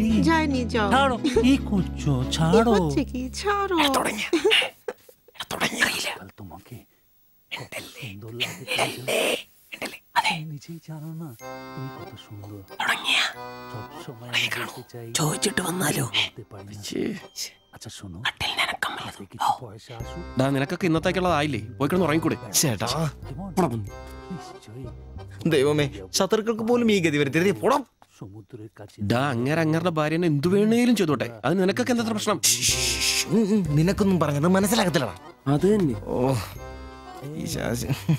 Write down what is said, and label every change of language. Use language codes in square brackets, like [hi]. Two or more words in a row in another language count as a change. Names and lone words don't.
[bn] যায়নি, যাও। ছাড়ো, কি করছো? ছাড়ো। হচ্ছে কি? ছাড়ো। তোমাকে সুন্দর লাগে, নিজেই জানো না তুমি কত সুন্দর। সবসময় আমি বলতে চাই, [ml] ചോദിച്ചിട്ട് വന്നാലോ? [bn] আচ্ছা শোনো, কিছু পয়সা আসুক। [ml] നിനക്കൊക്കെ ഇന്നത്തേക്കുള്ളതായില്ലേ, പോയി കിടന്ന് ഉറങ്ങിക്കൂടെ? ചേട്ടാ, [bn] নিশ্চয়ই [ml] ദൈവമേ, ശത്രുക്കൾക്ക് പോലും ഈ ഗതി വരുത്തരുത്. പോടാം. [bn] সমুদ্রের কাছে [ml] അങ്ങേരുടെ ഭാര്യനെ എന്തു വേണേലും ചെയ്തോട്ടെ, അത് നിനക്കൊക്കെ എന്താ പ്രശ്നം? നിനക്കൊന്നും പറഞ്ഞത് മനസ്സിലാകത്തില്ലടാ. അത് തന്നെ. ഓ, ഈ ശാസി.